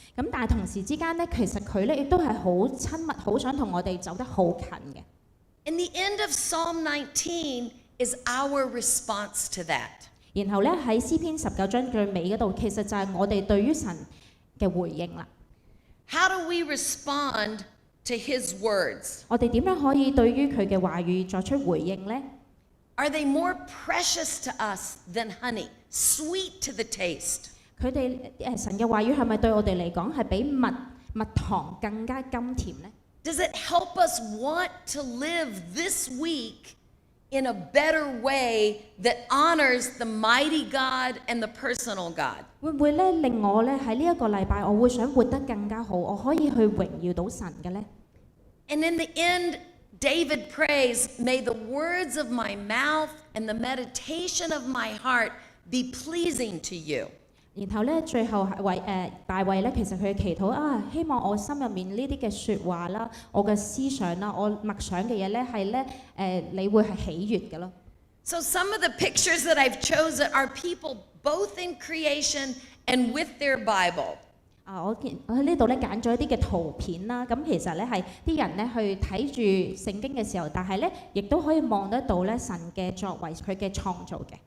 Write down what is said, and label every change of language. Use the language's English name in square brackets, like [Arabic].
[Cantonese] 咁但係同時之間咧，其實佢咧亦都係好親密，好想同我哋走得好近嘅。 [English] And the end of Psalm 19 is our response to that. [Cantonese] 然後咧喺詩篇19章最尾嗰度，其實就係我哋對於神嘅回應啦。 [English] How do we respond to his words? [Cantonese] 我哋點樣可以對於佢嘅話語作出回應呢？ [English] Are they more precious to us than honey, sweet to the taste? [Cantonese] 佢哋神嘅話語係咪對我哋嚟講係比蜜糖更加甘甜呢？ [English] Does it help us want to live this week in a better way that honors the mighty God and the personal God? [Cantonese] 會唔會咧令我咧喺呢一個禮拜，我會想活得更加好，我可以去榮耀到神嘅呢？ [English] And in the end, David prays, may the words of my mouth and the meditation of my heart be pleasing to you. [Cantonese] 然後咧，最後大衛咧，其實佢嘅祈禱希望我心入面呢啲嘅説話啦，我嘅思想啦，我默想嘅嘢咧係咧你會係喜悅嘅咯。 [English] So some of the pictures that I've chosen are people both in creation and with their Bible. [Cantonese] 我喺呢度咧揀咗一啲嘅圖片啦，咁其實咧係啲人咧去睇住聖經嘅時候，但係咧亦都可以望得到咧神嘅作為，佢嘅創造嘅。